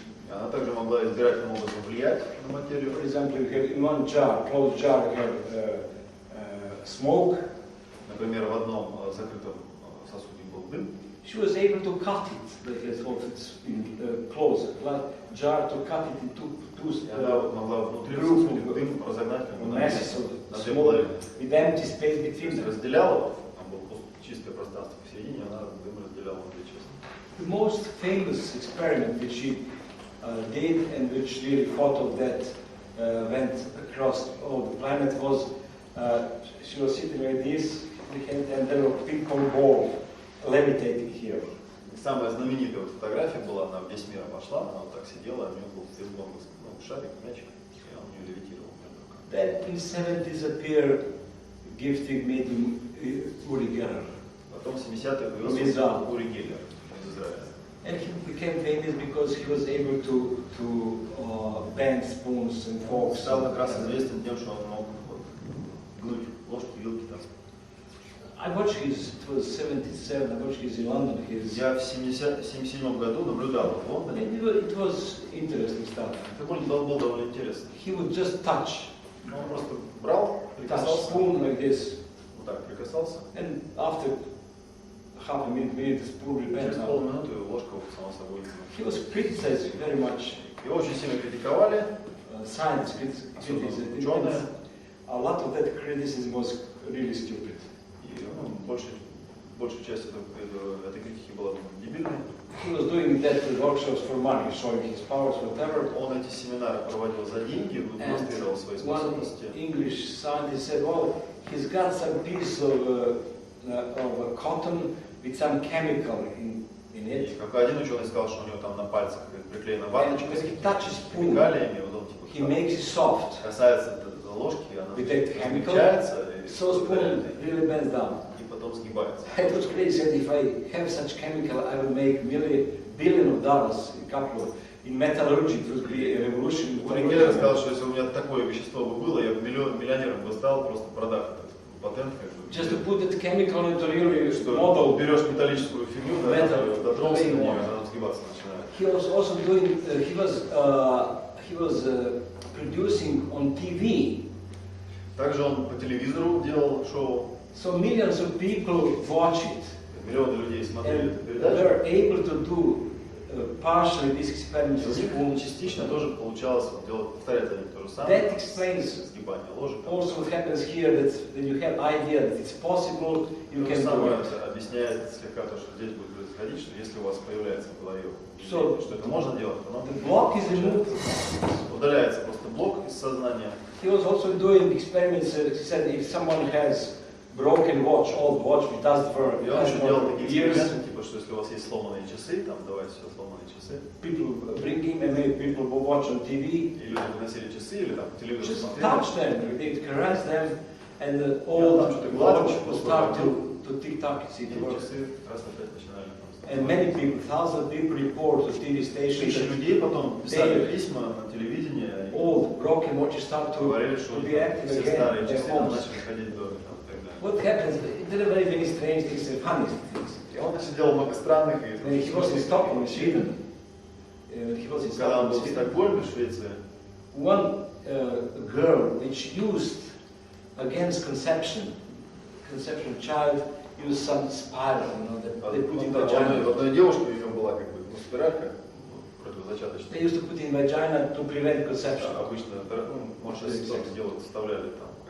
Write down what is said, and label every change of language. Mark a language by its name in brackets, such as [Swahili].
[Russian] Она также могла избирательным образом влиять на материю. [English] For example, you have in one jar, closed jar, you have smoke. [Russian] Например, в одном закрытом сосуде был дым. [English] She was able to cut it, like it's in closed jar, to cut it into two [Russian] Она могла внутри сосуда дым разогнать [English] masses of [Russian] на две [English] smoke [Russian] половины. [English] with empty space between them. [Russian] Разделяла, там было просто чистое пространство посередине, она дым разделяла на две части. [English] The most famous experiment which she did and which really photo that went across all the planet was she was sitting like this and there was a ping pong ball levitating here. [Russian] Самая знаменитая фотография была, она весь мир обошла, она вот так сидела, у нее был пинг-понг, шарик, мячик, и он у нее левитировал. [English] Then in the 70s appeared gifted medium Uri Geller. [Russian] Потом в 70-х появился Ури Геллер из Израиля. [English] And he became famous because he was able to bend spoons and forks. [Russian] Стал как раз известен тем, что он мог гнуть ложки, вилки. [English] I watched his, it was 77, I watched his in London. [Russian] Я в 77 году наблюдал в Лондоне. [English] It was interesting stuff. [Russian] Это был довольно интересно. [English] He would just touch. [Russian] Он просто брал, прикасался. [English] Spoon like this. [Russian] Вот так прикасался. [English] And after half a minute, the spoon will bend. [Russian] Через полминуты ложка сама собой. [English] He was criticized very much [Russian] Его очень сильно критиковали. [English] Science criticism. A lot of that criticism was really stupid. [Russian] И большая часть этой критики была дебильной. [English] He was doing that workshops for money, showing his powers, whatever. [Russian] Он эти семинары проводил за деньги, демонстрировал свои способности. [English] One English scientist said, well, he's got some piece of cotton with some chemical in it. [Russian] Как один ученый сказал, что у него там на пальцах приклеена ваточка с химикалиями, вот он [English] he makes it soft. [Russian] Касается ложки, она смягчается, [English] so spoon really bends down. [Russian] И потом сгибается. [English] It was crazy. If I have such chemical, I would make billion of dollars a couple of. In metallurgy, it would be a revolution. [Russian] Геллер сказал, что если у меня такое вещество бы было, я бы миллионером бы стал, просто продав этот патент. [English] Just to put that chemical into really model. [Russian] Берешь металлическую фигню, дотронулся до нее, она сгибаться начинает. [English] He was also doing. He was producing on TV. [Russian] Также он по телевизору делал шоу. [English] So millions of people watch it. [Russian] Миллионы людей смотрели эту передачу. [English] They were able to do partially this experiment. [Russian] Частично тоже получалось повторять они то же самое. [English] That explains [Russian] сгибание ложек. [English] Also what happens here that you have idea that it's possible, you can do it. [Russian] Объясняет слегка то, что здесь будет происходить, что если у вас появляется в голове, что это можно делать, то [English] the block is removed. [Russian] Удаляется просто блок из сознания. [English] He was also doing experiments. He said if someone has broken watch, old watch, which does for [Russian] И он еще делал такие эксперименты, типа, что если у вас есть сломанные часы, там давайте все сломанные часы. [English] People bring him and maybe people will watch on TV. [Russian] И люди приносили часы или там телевизор [English] Just [Russian] смотрели. [English] touch them, they caress them, and the old watch will start to tick-tock. [Russian] Часы раз опять начинали. [English] And many people, thousands of people report to TV stations. [Russian] Тысячи людей потом писали письма на телевидении. [English] Old broken watches start to be active [Russian] все [English] again. [Russian] старые часы начали ходить в доме. [English] What happens? There are very strange things and funny things. [Russian] Он делал много странных [English] When he was in Stockholm, Sweden, [Russian] когда он был в Стокгольме, в Швеции, [English] one girl which used against conception child used some spiral, that they put in vagina. [Russian] Одной девушке у нее была как бы спиралька противозачаточная. [English] They used to put in vagina to prevent conception. [Russian] Обычно, может, делают, вставляли там.